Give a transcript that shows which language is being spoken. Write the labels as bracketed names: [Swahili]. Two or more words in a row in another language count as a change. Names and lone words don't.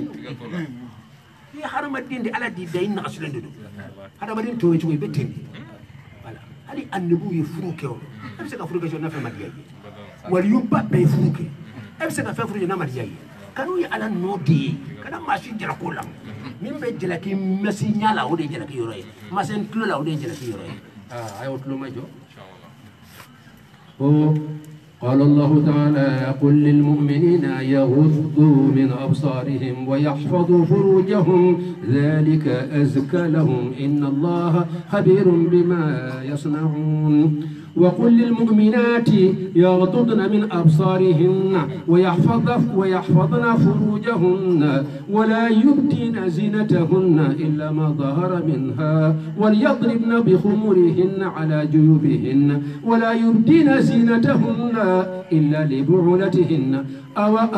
[Bambara] i ye hadamaden de ala di da i nagasilen de don hadamaden tɔ ye cogo i bɛ ten de hali annabu ye furu kɛ o e bɛ se ka furu kɛ n'a fɛn ma diya ye waliyuba bɛɛ ye furu kɛ e bɛ se ka fɛn furu n'a ma diya ye kanu ye ala nɔ de ye kana maa si jalako la min bɛ jalaki mɛsi ɲa la o de ye jalaki yɔrɔ ye masɛn tulo la o de ye jalaki yɔrɔ ye a y'o tulo ma jɔ [Arabic] قال الله تعالى قل للمؤمنين يغضوا من أبصارهم ويحفظوا فروجهم ذلك أزكى لهم إن الله خبير بما يصنعون وقل للمؤمنات يغضضن من أبصارهن ويحفظن فروجهن ولا يبدين زينتهن إلا ما ظهر منها وليضربن بخمرهن على جيوبهن ولا يبدين زينتهن إلا لبعولتهن أو